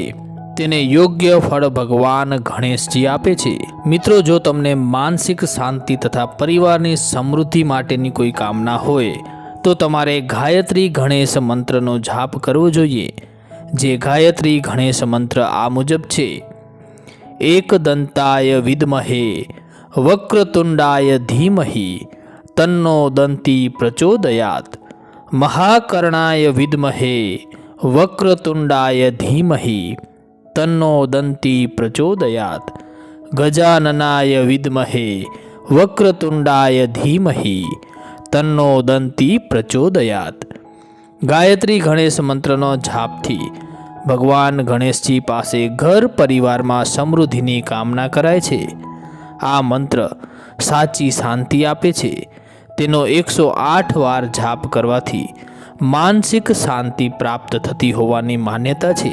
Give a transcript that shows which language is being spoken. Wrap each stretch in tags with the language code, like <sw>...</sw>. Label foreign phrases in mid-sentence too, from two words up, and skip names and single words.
<gu>તેને યોગ્ય ફળ ભગવાન ગણેશજી આપે છે। મિત્રો, જો તમને માનસિક શાંતિ તથા પરિવારની સમૃદ્ધિ માટેની કોઈ કામના હોય તો તમારે ગાયત્રી ગણેશ મંત્રનો જાપ કરવો જોઈએ। જે ગાયત્રી ગણેશ મંત્ર આ મુજબ છે:</gu> <sa>एकदंताय विद्महे वक्रतुंडाय धीमहि तन्नो दंती प्रचोदयात्, महाकर्णाय विद्महे वक्रतुंडाय धीमहि तन्नो दंती प्रचोदयात्, गजाननाय विद्महे वक्रतुंडाय धीमहि तन्नो दंती प्रचोदयात्।</sa> <gu>ગાયત્રી ગણેશ મંત્રનો જાપથી ભગવાન ગણેશજી પાસે ઘર પરિવારમાં સમૃદ્ધિની કામના કરાય છે। આ મંત્ર સાચી શાંતિ આપે છે। તેનો 108 વાર જાપ કરવાથી માનસિક શાંતિ પ્રાપ્ત થતી હોવાની માન્યતા છે।</gu>